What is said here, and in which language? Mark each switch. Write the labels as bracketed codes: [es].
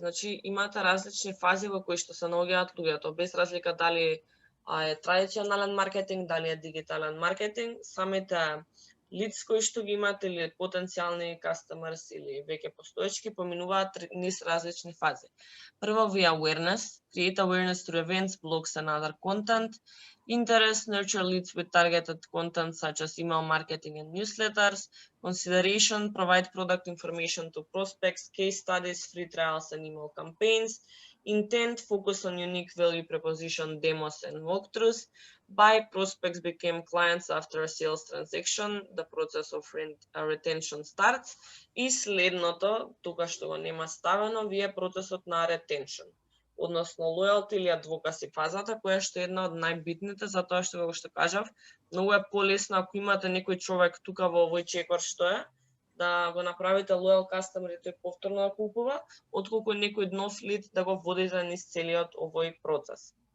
[mk] Значи, имате различни фази во кои што се наоѓаат луѓето, без разлика дали е традиционален маркетинг, дали е дигитален маркетинг, самите leads кои што ги имате или потенцијални customers или веќе постоечки поминуваат низ различни фази. Прво ви [en] awareness, create awareness through events, blogs and other content. Interest, nurture leads with targeted content such as email marketing and newsletters. Consideration, provide product information to prospects, case studies, free trials and email campaigns. Intent, focus on unique value proposition, demos and walkthroughs. Buy, prospects became clients after a sales transaction. The process of retention starts. [mk] И следното, тука што го нема ставено, ви е процесот на retention, односно loyalty или advocacy фазата, која што е една од најбитните, затоа што, како што кажав, многу е полесно ако имате некој човек тука во овој чекор што е, да го направите loyal customer и тој повторно да купува, отколку некој нов лид да го водите низ целиот овој процес.